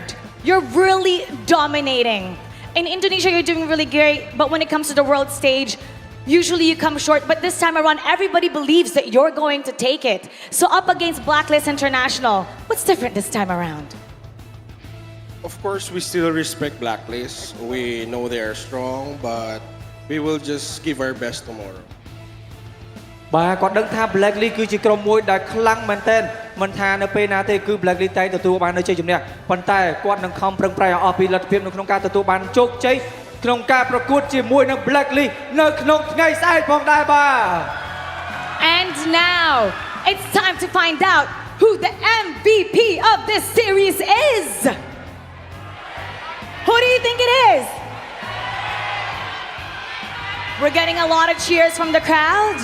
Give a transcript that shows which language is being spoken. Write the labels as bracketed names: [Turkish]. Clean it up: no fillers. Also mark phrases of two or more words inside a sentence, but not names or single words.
[English] You're really dominating. In Indonesia, you're doing really great, but when it comes to the world stage, usually you come short. But this time around, everybody believes that you're going to take it. So up against Blacklist International, what's different this time around? Of course, we still respect Blacklist. We know they are strong, but we will just give our best tomorrow. [Khmer] បាទគាត់ដឹងថា Blacklist គឺជាក្រុមមួយដែលខ្លាំងមែនទែនមិនថានៅពេលណាទេគឺ Blacklist តែទទួលបាននៅជ័យជំនះប៉ុន្តែគាត់នឹងខំប្រឹងប្រែងអស់ពីលទ្ធភាពនៅក្នុងការទទួលបានជោគជ័យក្នុងការប្រកួតជាមួយនឹង Blacklist នៅក្នុងថ្ងៃស្អែកផងដែរបាទ [English] And now it's time to find out who the MVP of this series is. Who do you think it is? We're getting a lot of cheers from the crowd.